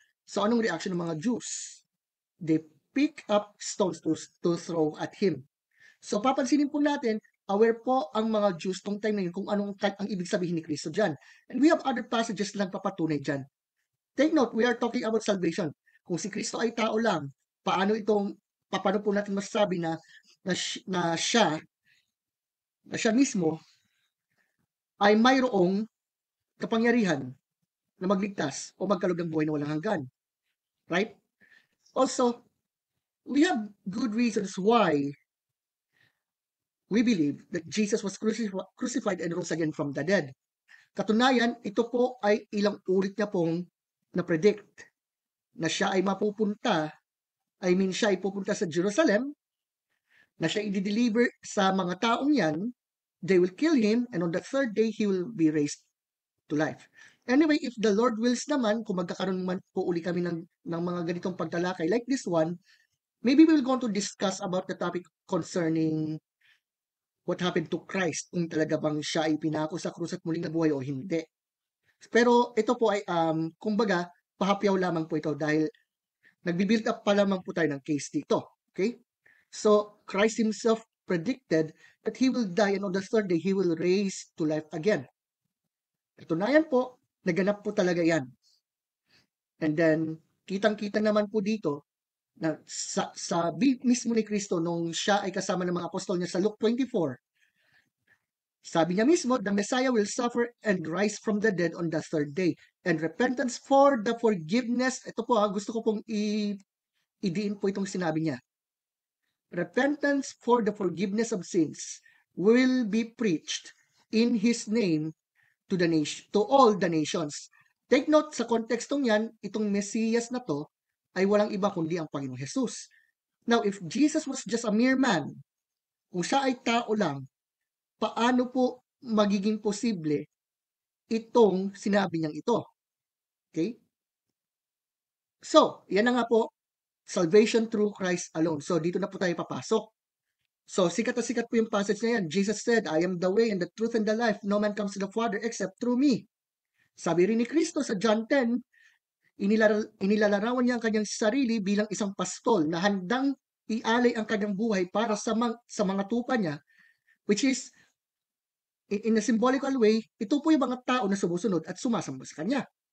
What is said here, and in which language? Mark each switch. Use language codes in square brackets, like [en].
[tl] So anong reaction ng mga Jews? [en] They pick up stones to throw at him. [tl] So papansinin po natin, aware po ang mga Jews tong time na yun kung anong ang ibig sabihin ni Kristo dyan. [en] And we have other passages [tl] lang papatunay dyan. [en] Take note, we are talking about salvation. [tl] Kung si Kristo ay tao lang, paano po natin masasabi na siya mismo ay mayroong kapangyarihan na magligtas o magkaloob ng buhay na walang hanggan. [en] Right? Also, we have good reasons why we believe that Jesus was crucified and rose again from the dead. [tl] Katunayan, ito po ay ilang ulit niya pong na-predict na siya ay mapupunta, siya ay pupunta sa Jerusalem, na siya i-deliver sa mga taong yan, [en] they will kill him, and on the third day, he will be raised to life. Anyway, if the Lord wills [tl] naman, kung magkakaroon man po uli kami ng mga ganitong pagtalakay like this one, [en] maybe we will go to discuss about the topic concerning what happened to Christ, [tl] kung talaga bang siya ay pinako sa krus at muling nabuhay o hindi. Pero ito po ay, kumbaga, pahapyaw lamang po ito dahil nagbi-build up pa lamang po tayo ng case dito. [en] Okay? So, Christ himself predicted that he will die and on the third day, he will raise to life again. [tl] Katunayan po, naganap po talaga yan. And then, kitang-kita naman po dito na sa mismo ni Kristo nung siya ay kasama ng mga apostol niya sa Luke 24, sabi niya mismo, [en] the Messiah will suffer and rise from the dead on the third day. And repentance for the forgiveness, [tl] ito po gusto ko pong idiin po itong sinabi niya. [en] Repentance for the forgiveness of sins will be preached in His name to all the nations. Take note, [tl] sa kontekstong yan, itong Mesiyas na to ay walang iba kundi ang Panginoong Jesus. [en] Now, if Jesus was just a mere man, [tl] kung siya ay tao lang, paano po magiging posible itong sinabi niyang ito? Okay? So, yan na nga po, [en] salvation through Christ alone. [tl] So, dito na po tayo papasok. So, sikat na sikat po yung passage na yan. [en] Jesus said, I am the way and the truth and the life. No man comes to the Father except through me. [tl] Sabi rin ni Kristo sa John 10, inilalarawan niya ang kanyang sarili bilang isang pastol na handang ialay ang kanyang buhay para sa mga tupa niya, [en] which is, in a symbolical way, [tl] ito po yung mga tao na sumusunod at sumasamba sa kanya.